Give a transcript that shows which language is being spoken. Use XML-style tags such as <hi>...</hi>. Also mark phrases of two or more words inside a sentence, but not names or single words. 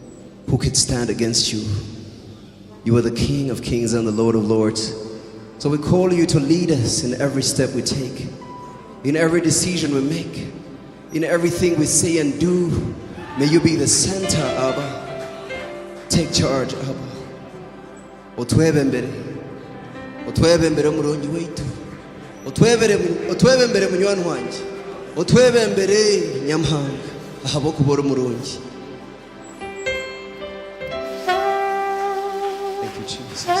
<en>Who could stand against you? You are the King of kings and the Lord of lords. So we call you to lead us in every step we take, in every decision we make, in everything we say and do. May you be the center, Abba. Take charge, Abba.</en> <nyn>Otwebembere mulongi waitu, otwebembere munywani wanje, otwebembere nyamhanga ahabw'okuba mulungi.</nyn> <en>Thank you, Jesus.</en>